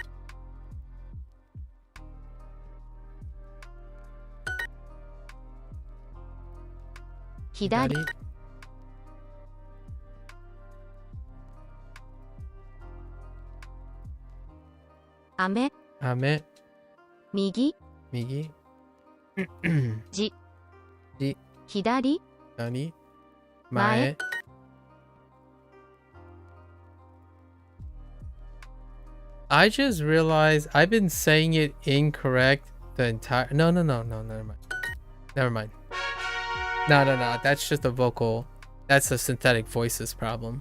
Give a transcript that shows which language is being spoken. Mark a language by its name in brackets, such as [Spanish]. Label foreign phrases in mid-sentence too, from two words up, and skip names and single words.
[Japanese] 左雨雨右右じじ左左前 [English] 前 I just realized I've been saying it incorrect the entire no never mind no that's just a vocal, that's a synthetic voices problem.